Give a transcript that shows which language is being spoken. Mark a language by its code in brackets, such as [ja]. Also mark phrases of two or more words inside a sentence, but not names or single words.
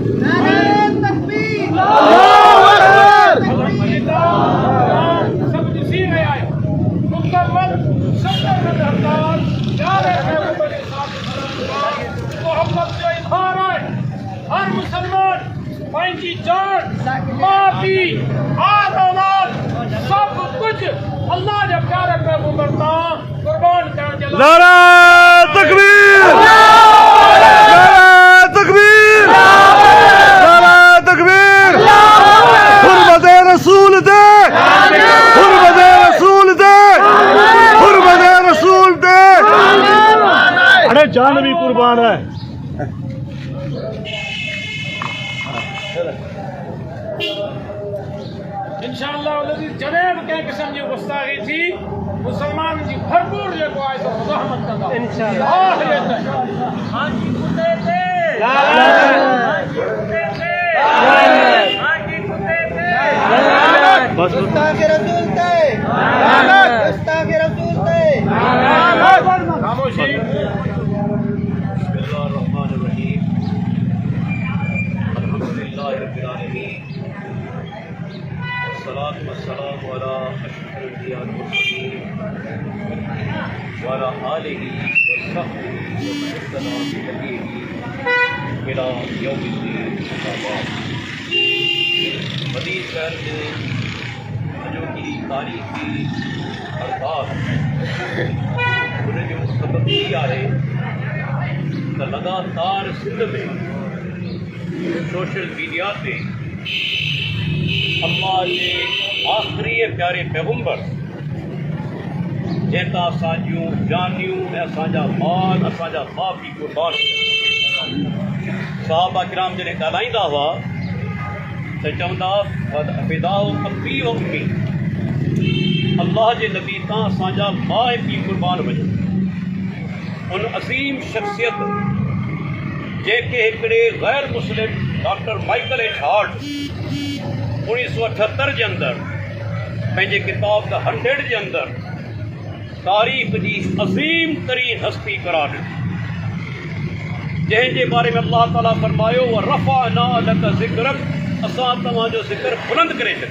[sd] सभु ॾिसी रहिया आहियो, मुकमल 70 हड़ताल मोहब्बत जो इज़हार आहे। हर मुसलमान पंहिंजी जान, माउ पीउ, आल औलाद सभु कुझु अल्लाह जे प्यारे पैगंबर तां क़ुर्बान करण जे लाइ [ur] نعرہ تکبیر، نعرہ تکبیر، نعرہ تکبیر. حرمت رسول دے، حرمت رسول دے، حرمت رسول دے. ارے جان بھی قربان ہے. [sd] इंशाअल्लाह जॾहिं बि कंहिं क़िस्म जी गुस्ताखी थी, मुसलमान जी भरपूर जेको आहे सो मुज़ाहमत कंदा इंशाअल्लाह। खामोशी। [ar] الصلاة والسلام على أشرف الأنبياء والمرسلين وعلى آله وصحبه ومن اتبع بهديه إلى يوم الدين. [sd] मज़ीद शहर में जो की तारीख़ी हड़ताल उन जो सबब इहा आहे त लगातार सिंध में [en] social media [sd] ते अल्लाह जे आख़िरी प्यारे पैगंबर जंहिं तां असांजूं जानियूं ऐं असांजा माल, असांजा माउ पीउ क़ुर्बान, सहाबा किराम जॾहिं ॻाल्हाईंदा हुआ त चवंदा [ar] فداء أبي وأمي, [sd] अल्लाह जे नबी तां असांजा माउ ऐं पीउ क़ुर्बान वञो। उन अज़ीम शख़्सियत जेके हिकिड़े गैर मुस्लिम डॉक्टर माइकल एच हार्ट 1978 जे अंदरि पंहिंजे किताब द 100 जे अंदरि तारीख़ जी अज़ीम तरीन हस्ती करार ॾिनी, जंहिंजे बारे में अल्लाह ताला फरमायो [ar] ورفعنا لك ذكرك, [sd] असां तव्हांजो ज़िक्र बुलंद करे छॾियो।